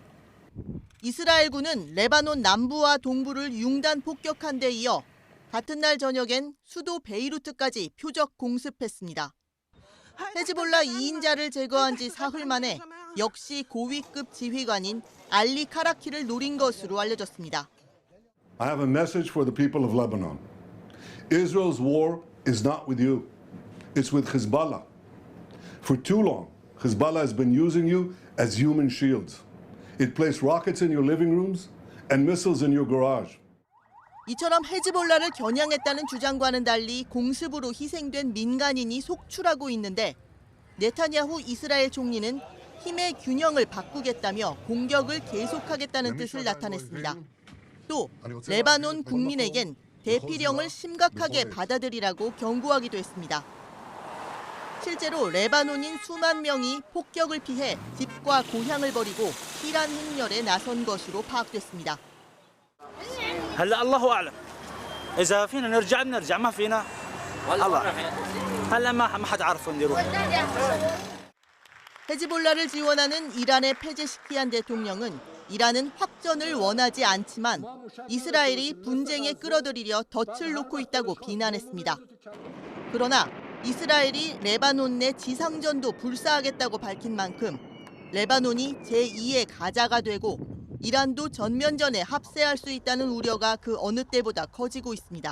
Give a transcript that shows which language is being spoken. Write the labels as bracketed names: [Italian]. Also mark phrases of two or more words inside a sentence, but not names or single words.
[Korean] 이스라엘군은 레바논 남부와 동부를 융단 폭격한 데 이어 같은 날 저녁엔 수도 베이루트까지 표적 공습했습니다. 헤즈볼라 2인자를 제거한 지 사흘 만에 역시 고위급 지휘관인 알리 카라키를 노린 것으로 알려졌습니다. [English] I have a message for the people of Lebanon. Israel's war is not with you. It's with Hezbollah. For too long, Hezbollah has been using you as human shields. It placed rockets in your living rooms and missiles in your garage. [Korean] 이처럼 헤즈볼라를 겨냥했다는 주장과는 달리 공습으로 희생된 민간인이 속출하고 있는데 네타냐후 이스라엘 총리는 힘의 균형을 바꾸겠다며 공격을 계속하겠다는 뜻을 나타냈습니다. 또 레바논 국민에겐 대피령을 심각하게 받아들이라고 경고하기도 했습니다. 실제로 레바논인 수만 명이 폭격을 피해 집과 고향을 버리고 이란 행렬에 나선 것으로 파악됐습니다. [Arabic] هلا الله اعلم اذا فينا نرجع ما فينا الله هلا ما حد عارف وين يروح. [Korean] 헤즈볼라를 지원하는 이란의 페제시키안 대통령은 이란은 확전을 원하지 않지만 이스라엘이 분쟁에 끌어들이려 덫을 놓고 있다고 비난했습니다. 그러나 이스라엘이 레바논 내 지상전도 불사하겠다고 밝힌 만큼 레바논이 제2의 가자가 되고 이란도 전면전에 합세할 수 있다는 우려가 그 어느 때보다 커지고 있습니다.